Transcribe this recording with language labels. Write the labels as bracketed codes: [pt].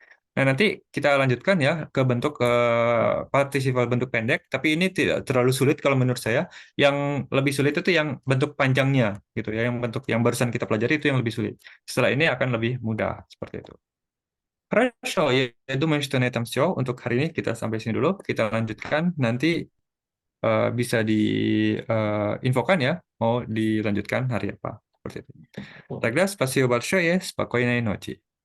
[id] Nah, nanti kita lanjutkan ya ke bentuk partisiple bentuk pendek, tapi ini tidak terlalu sulit kalau menurut saya. Yang lebih sulit itu yang bentuk panjangnya gitu ya, yang bentuk yang barusan kita pelajari itu yang lebih sulit. Setelah ini akan lebih mudah seperti itu. [ru] Хорошо, я думаю, что на этом все. [id] Untuk hari ini kita sampai sini dulu. Kita lanjutkan nanti bisa diinfokan ya, mau dilanjutkan hari apa. Seperti itu. [ru] Тогда спасибо большое, спокойной ночи.